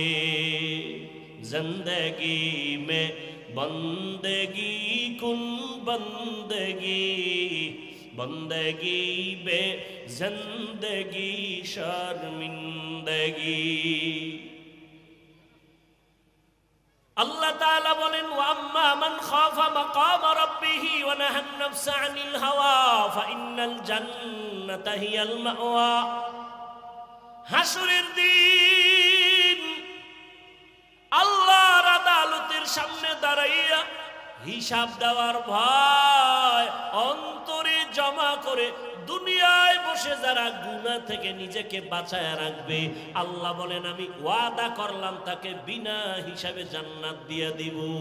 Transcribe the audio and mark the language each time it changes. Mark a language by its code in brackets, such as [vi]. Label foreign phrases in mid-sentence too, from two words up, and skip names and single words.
[ur] زندگی میں بندگی کن بندگی، بندگی بے زندگی شرمندگی. [bn] আল্লাহ তালা বলেন [ar] وأما من خاف مقام ربه ونهى نفس عن الهوى فإن الجنة هي المأوى. [bn] হাসরের দিন আল্লাহর আদালতের সামনে দাঁড়াইয়া হিসাব দেওয়ার ভয় অন্তরে জমা করে দুনিয়ায় বসে যারা গুনাহ থেকে নিজেকে বাঁচায় রাখবে, আল্লাহ বলেন আমি ওয়াদা করলাম তাকে বিনা হিসাবে জান্নাত দিয়ে দিব।